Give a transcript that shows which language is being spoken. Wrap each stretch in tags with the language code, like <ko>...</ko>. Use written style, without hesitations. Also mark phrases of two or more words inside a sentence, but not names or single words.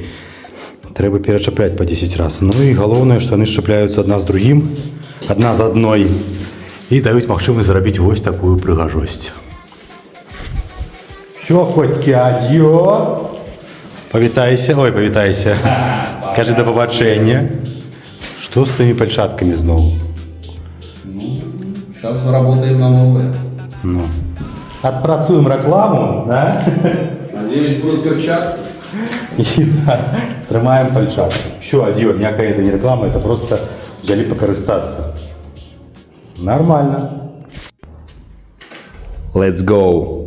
<be>Трэба перачапляць па 10 раз. Ну і галоўнае, што яны шчапляюцца адна з другім, адна з адной, і даюць магчымасць зрабіць вось такую прыгажосць. Всё, коцькі, адзё! Павітайся, ой, павітайся. Кажы, да пабачэння. Што з тымі пальчаткамі зноў?</be> <ru>Сейчас заработаем на новые.</ru> <be>Ну. Адпрацуем рэкламу, да?</be> <ru>Надеюсь, будут перчатки.</ru> <be>І трымаем пальчаткі. Всё, адзё, ніякая это не рэклама,</be> <ru>это просто взяли пакарыстацца. Нормально.</ru> <en>Let's go.</en>